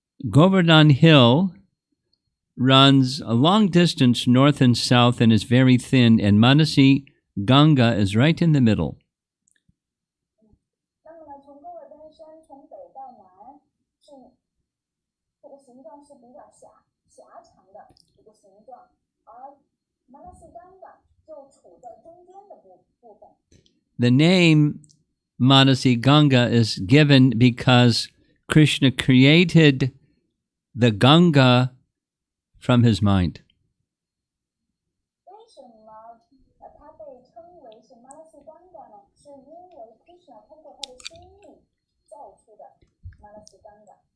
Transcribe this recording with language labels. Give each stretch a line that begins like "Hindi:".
English: Govardhan Hill runs a long distance north and south and is very thin, and Manasi Ganga is right in the middle.
Chinese: 那么呢，从勾尔丹山从北到南是这个形状是比较狭长的一个形状，而 Manasi Ganga 就处在中间的部分。
English: The name Manasi Ganga is given because Krishna created the Ganga from his mind.
Chinese: 为什么它被称为是 Manasi Ganga 呢？是因为 Krishna 通过他的心意造出的 Manasi Ganga。